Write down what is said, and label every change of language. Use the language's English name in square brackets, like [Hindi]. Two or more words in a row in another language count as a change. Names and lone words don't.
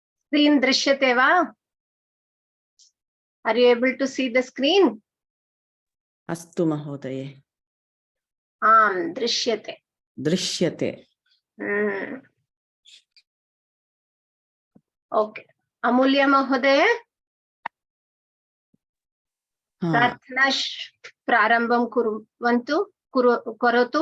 [Sanskrit] Screen दृश्यते वा? [English] Are you able to see the screen? [Sanskrit] अस्तु महोदये. Drishyate. Drishyate. Okay. Amulya Mahodaye. प्रार्थना प्रारंभं कुर्वन्तु करोतु